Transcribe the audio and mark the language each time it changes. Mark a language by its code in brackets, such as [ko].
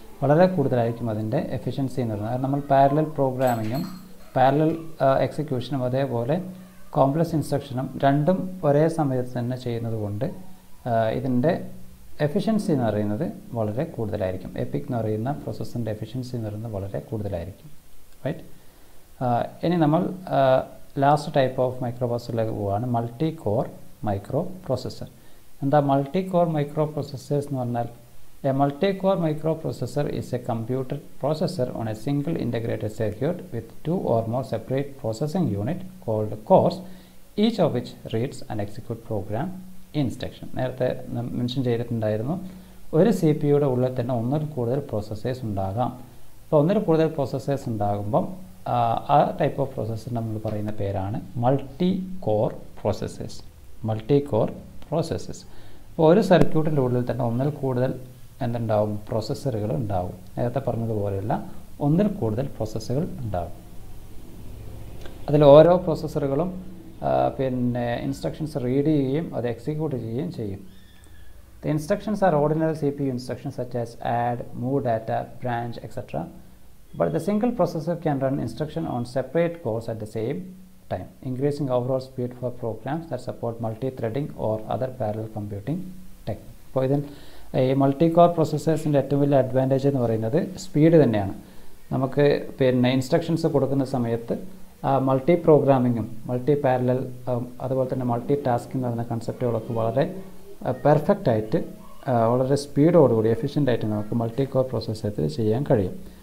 [ml] വളരെ കൂടുതലായിരിക്കും അതിൻ്റെ എഫിഷ്യൻസി എന്ന് പറയുന്നത്. കാരണം നമ്മൾ പാരലൽ പ്രോഗ്രാമിങ്ങും പാരലൽ എക്സിക്യൂഷനും അതേപോലെ കോംപ്ലക്സ് ഇൻസ്ട്രക്ഷനും രണ്ടും ഒരേ സമയത്ത് തന്നെ ചെയ്യുന്നത് കൊണ്ട് ഇതിൻ്റെ എഫിഷ്യൻസി എന്ന് പറയുന്നത് വളരെ കൂടുതലായിരിക്കും. എപ്പിക് എന്ന് പറയുന്ന പ്രോസസ്സറിൻ്റെ എഫിഷ്യൻസി എന്ന് പറയുന്നത് വളരെ കൂടുതലായിരിക്കും. റൈറ്റ്. ഇനി നമ്മൾ ലാസ്റ്റ് ടൈപ്പ് ഓഫ് മൈക്രോ പ്രോസസ്സറിലേക്ക് പോവുകയാണ്, മൾട്ടി കോർ മൈക്രോ പ്രോസസ്സർ. എന്താ മൾട്ടി കോർ മൈക്രോ പ്രോസസ്സേഴ്സ് എന്ന് പറഞ്ഞാൽ? [en] A multi-core microprocessor is a computer processor on a single integrated circuit with two or more separate processing units called cores, each of which reads and executes program instruction. [ml] നേരത്തെ mention ചെയ്തിട്ടുണ്ടായിരുന്നു ഒരു C P യുടെ ഉള്ളിൽ തന്നെ ഒന്നിൽ കൂടുതൽ processors ഉണ്ടാകാം. അപ്പോൾ ഒന്നിൽ കൂടുതൽ പ്രോസസ്സേഴ്സ് ഉണ്ടാകുമ്പം ആ ടൈപ്പ് ഓഫ് പ്രോസസ്സർ നമ്മൾ പറയുന്ന പേരാണ് multi core processors. Multi core processors. അപ്പോൾ ഒരു സർക്യൂട്ടിൻ്റെ ഉള്ളിൽ തന്നെ ഒന്നിൽ കൂടുതൽ എന്തുണ്ടാവും, പ്രോസസ്സറുകൾ ഉണ്ടാവും. നേരത്തെ പറഞ്ഞതുപോലെയുള്ള ഒന്നിൽ കൂടുതൽ പ്രോസസ്സറുകൾ ഉണ്ടാവും. അതിൽ ഓരോ പ്രോസസ്സറുകളും പിന്നെ ഇൻസ്ട്രക്ഷൻസ് റീഡ് ചെയ്യുകയും അത് എക്സിക്യൂട്ട് ചെയ്യുകയും ചെയ്യും. [en] The instructions are ordinary CPU instructions such as add, move data, branch, etc. But the single processor can run instructions on separate cores at the same time, increasing overall speed for programs that support multi-threading or other parallel computing techniques. [ml] അപ്പോൾ ഇതിൽ ഈ multi core പ്രോസസ്സേഴ്സിൻ്റെ ഏറ്റവും വലിയ advantage എന്ന് പറയുന്നത് speed തന്നെയാണ്. നമുക്ക് പിന്നെ ഇൻസ്ട്രക്ഷൻസ് കൊടുക്കുന്ന സമയത്ത് മൾട്ടി പ്രോഗ്രാമിങ്ങും മൾട്ടി പാരലൽ അതുപോലെ തന്നെ മൾട്ടി ടാസ്കിംഗ് എന്ന് പറയുന്ന കൺസെപ്റ്റുകളൊക്കെ വളരെ പെർഫെക്റ്റ് ആയിട്ട് വളരെ സ്പീഡോടുകൂടി എഫിഷ്യൻ്റ് ആയിട്ട് നമുക്ക് മൾട്ടി കോർ പ്രോസസ്സേഴ്സിൽ ചെയ്യാൻ കഴിയും.